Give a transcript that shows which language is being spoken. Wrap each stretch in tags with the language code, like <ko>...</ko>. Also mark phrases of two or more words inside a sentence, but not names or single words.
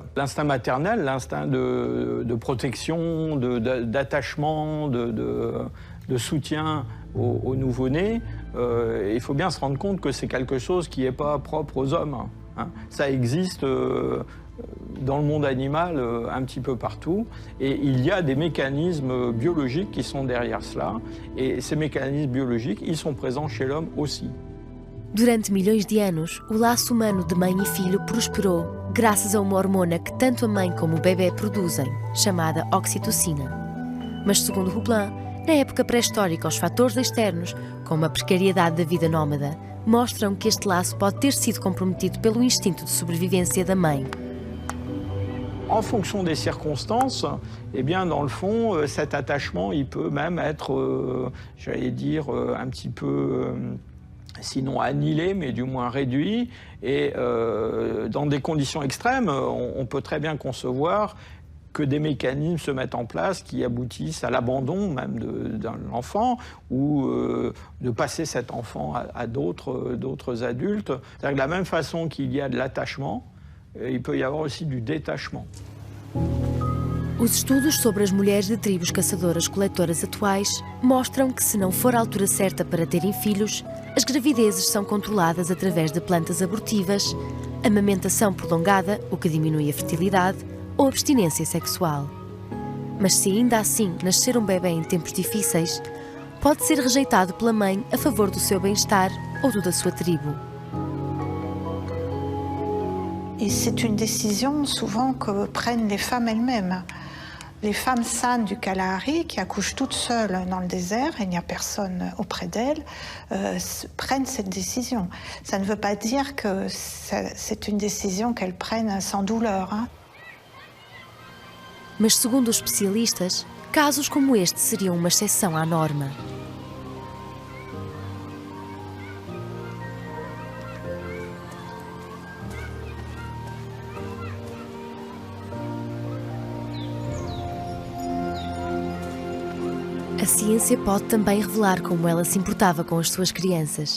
<fr>L'instinct maternel, l'instinct de protection, d'attachement, de soutien au nouveau-né, il faut bien se rendre compte que c'est quelque chose qui n'est pas propre aux hommes. Hein. Ça existe dans le monde animal un petit peu partout, et il y a des mécanismes biologiques qui sont derrière cela, et ces mécanismes biologiques, ils sont présents chez l'homme aussi.</fr> <pt>Durante milhões de anos, o laço humano de mãe e filho prosperou graças a uma hormona que tanto a mãe como o bebê produzem, chamada oxitocina. Mas, segundo Hublin, na época pré-histórica, os fatores externos, como a precariedade da vida nómada, mostram que este laço pode ter sido comprometido pelo instinto de sobrevivência da mãe.</pt> <fr>En fonction des circonstances, eh bien, dans le fond, cet attachement, il peut même être, j'allais dire, un petit peu, sinon annihilé, mais du moins réduit. Et dans des conditions extrêmes, on peut très bien concevoir que des mécanismes se mettent en place qui aboutissent à l'abandon même d'un enfant ou de passer cet enfant à d'autres adultes. C'est-à-dire que de la même façon qu'il y a de l'attachement, il peut y avoir aussi du détachement.</fr> <pt>Os estudos sobre as mulheres de tribos caçadoras-coletoras atuais mostram que, se não for a altura certa para terem filhos, as gravidezes são controladas através de plantas abortivas, amamentação prolongada, o que diminui a fertilidade, ou abstinência sexual. Mas se ainda assim nascer um bebê em tempos difíceis, pode ser rejeitado pela mãe a favor do seu bem-estar ou do da sua tribo.</pt> <fr>Et c'est une décision souvent que prennent les femmes elles-mêmes. Les femmes San du Kalahari, qui accouchent toutes seules dans le désert, et il n'y a personne auprès d'elles, prennent cette décision. Ça ne veut pas dire que c'est une décision qu'elles prennent sans douleur. Hein.</fr> <pt>Mas, segundo os especialistas, casos como este seriam uma exceção à norma. A ciência pode também revelar como ela se importava com as suas crianças.</pt>